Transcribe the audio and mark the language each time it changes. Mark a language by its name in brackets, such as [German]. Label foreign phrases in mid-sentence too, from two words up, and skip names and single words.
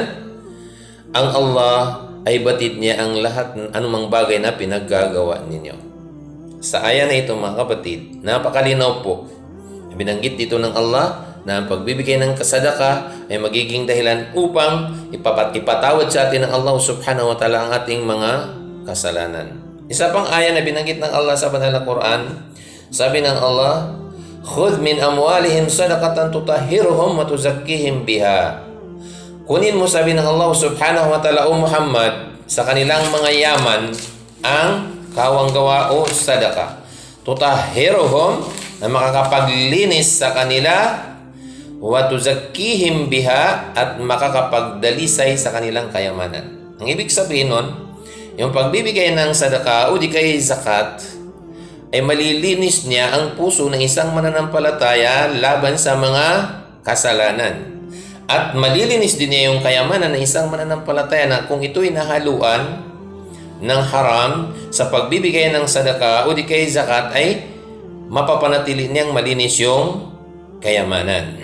[Filipino] Ang Allah ay batid niya ang lahat ng anumang bagay na pinaggagawa ninyo. Sa aya na ito, mga kapatid, napakalinaw po. Binanggit dito ng Allah na ang pagbibigay ng kasadaka ay magiging dahilan upang ipatawad sa atin ng Allah [Arabic] سبحانه وتعالى [Filipino] ang ating mga kasalanan. Isa pang aya na binanggit ng Allah sa banal na Quran, sabi ng Allah, [Arabic] خذ من أموالهم صدقة تطهرهم وتزكيهم بها. [Filipino] Kunin mo, sabi ng Allah [Arabic] سبحانه وتعالى, [Filipino] o Muhammad, sa kanilang mga yaman ang kawanggawa o sadaka. Tutahhiruhum, na makakapaglinis sa kanila, [Arabic] وتزكيهم بها, [Filipino] at makakapagdalisay sa kanilang kayamanan. Ang ibig sabihin nun, yung pagbibigay ng sadaka o di kay zakat ay malilinis niya ang puso ng isang mananampalataya laban sa mga kasalanan. At malilinis din niya yung kayamanan ng isang mananampalataya na kung ito'y nahaluan ng haram sa pagbibigay ng sadaka o di kay zakat ay mapapanatili niyang malinis yung kayamanan.